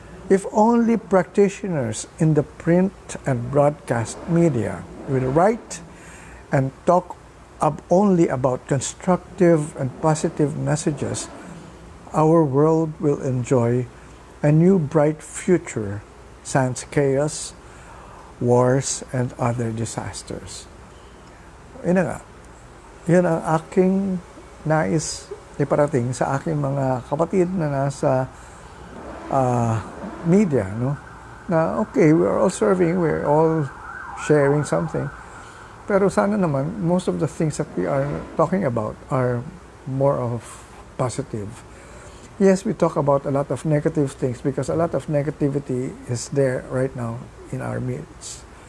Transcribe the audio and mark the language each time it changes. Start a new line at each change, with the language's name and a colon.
English: If only practitioners in the print and broadcast media will write and talk only about constructive and positive messages, our world will enjoy a new bright future sans chaos, wars, and other disasters.
Filipino: Yun na nga. Yun ang aking nais iparating sa aking mga kapatid na nasa media, no?
English: Na okay, we're all serving, we're all sharing something.
Filipino: Pero sana naman,
English: most of the things that we are talking about are more of positive. Yes, we talk about a lot of negative things because a lot of negativity is there right now in our midst.